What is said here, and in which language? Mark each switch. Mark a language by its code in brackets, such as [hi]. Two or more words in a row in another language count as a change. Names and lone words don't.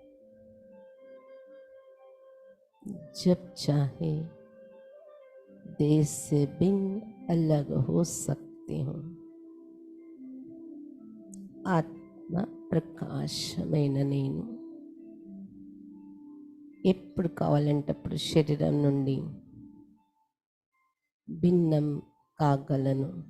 [hi] जब चाहे देह से भिन्न अलग हो सकती हूँ. [te] ఆత్మ ప్రకాశమైన నేను ఎప్పుడు కావాలంటే అప్పుడు శరీరం నుండి భిన్నం కాగలను.